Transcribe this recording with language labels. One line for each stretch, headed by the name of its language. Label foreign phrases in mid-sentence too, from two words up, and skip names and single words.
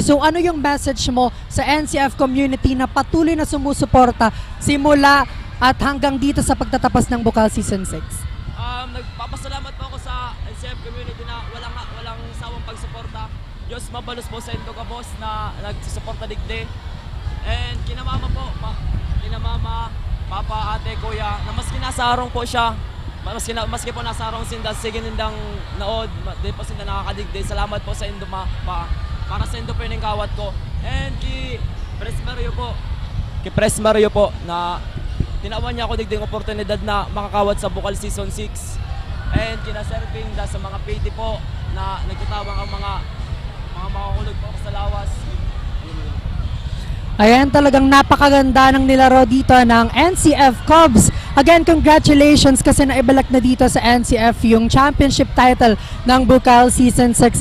Filipino: So ano yung message mo sa NCF community na patuloy na sumusuporta simula at hanggang dito sa pagtatapos ng Bucal Season 6? Nagpapasalamat po ako sa NCF community na walang sawang pagsuporta.
Bikol: Diyos mabalos po sa inyo ka boss na nagsusuporta digde. And kinamama po, kinamama, papa, ate, kuya, na maski nasa arong po siya, maski po nasa arong sinda, sige nindang naod, di po sinda nakakadigde. Salamat po sa indo para sa indo po yung kawat ko. And kay Pres Mario po, na tinawan niya ako digding oportunidad na makakawat sa Bucal Season 6. And kina-serving sa mga PD po na nagtitawang ang mga makakulog po sa lawas.
Filipino: Ayan, talagang napakaganda ng nilaro dito ng NCF Cubs. Again, congratulations kasi naibalak na dito sa NCF yung championship title ng Bucal Season 6.